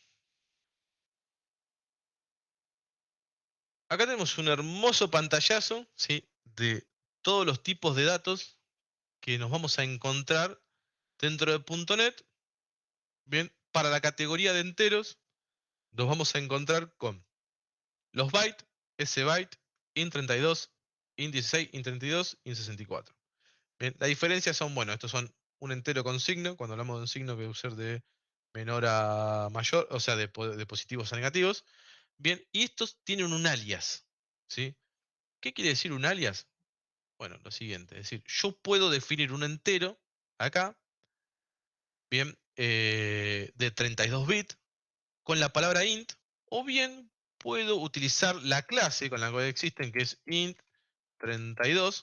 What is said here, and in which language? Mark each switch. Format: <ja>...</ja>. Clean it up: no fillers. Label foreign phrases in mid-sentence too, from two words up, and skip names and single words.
<es>Acá tenemos un hermoso pantallazo, ¿sí?, de todos los tipos de datos que nos vamos a encontrar dentro de .NET. Bien, para la categoría de enteros, nos vamos a encontrar con los bytes, sbyte, int32, int16, int32, int64. Bien, la diferencia son, bueno, estos son un entero con signo, cuando hablamos de un signo que debe ser de menor a mayor, o sea, de positivos a negativos. Bien, y estos tienen un alias, ¿sí? ¿Qué quiere decir un alias? Bueno, lo siguiente, es decir, yo puedo definir un entero acá, bien, de 32 bits con la palabra int, o bien puedo utilizar la clase con la cual existen, que es int 32.</es>